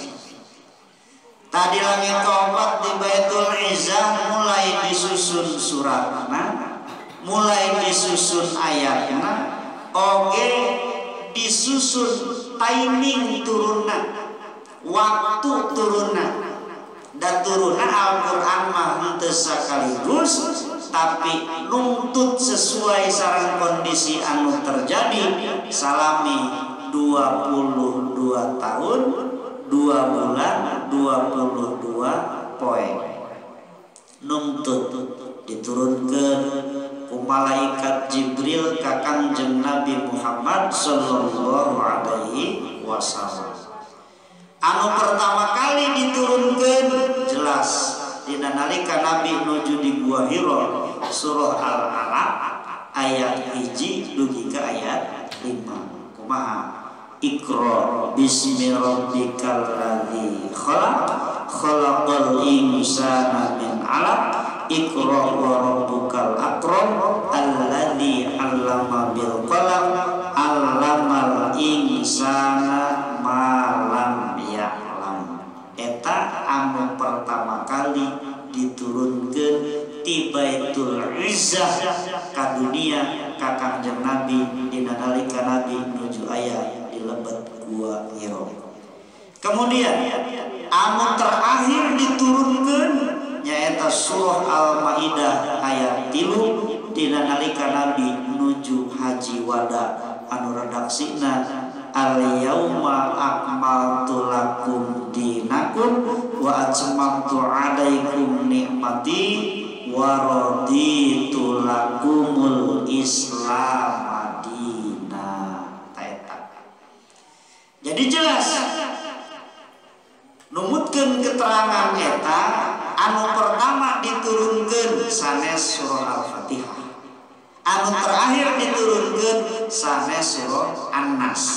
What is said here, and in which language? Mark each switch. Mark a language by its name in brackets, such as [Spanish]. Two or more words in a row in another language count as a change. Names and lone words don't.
[Sundanese] Tadi langit kaopat di Baitul Izzah mulai disusun suratna, mulai disusun ayatna, oge disusun timing turunna, waktu turunna. Dan turunna Al-Qur'an mah henteu sakaligus, tapi nuntut sesuai sareng kondisi anu terjadi salami 22 tahun 2 bulan 22 poin nuntut diturunkeun ku malaikat Jibril ka Kangjeng Nabi Muhammad [Arabic] صلى الله عليه وسلم. [Sundanese] Anu pertama kali diturunkeun jelas dina nalika Nabi nuju di Gua Hira, surah Al-Alaq ayat 1 dugi ka ayat 5. Kumaha? [Arabic] اقرأ باسم ربك الذي خلق، خلق الإنسان من علق، اقرأ وربك الأكرم, الذي علم بالقلم، علم الإنسان ما لم يعلم. [Sundanese] Eta anu pertama kali diturunkeun ti Baitul Izzah ka dunia ka Kangjeng Nabi dina nalika Nabi nuju aya di lebet Kemudian anu terakhir diturunkeun nyaeta surah Al-Maidah ayat 3 dina nalika Nabi nuju haji wada anu redaksina [Arabic] اليوم أكملت لكم دينكم وأتممت عليكم نعمتي ورضيت لكم الإسلام دينا. [Sundanese] Jadi jelas numutkeun keterangan eta anu pertama diturunkeun sanes surah Al-Fatihah, anu terakhir diturunkeun sanes surah An-Nas.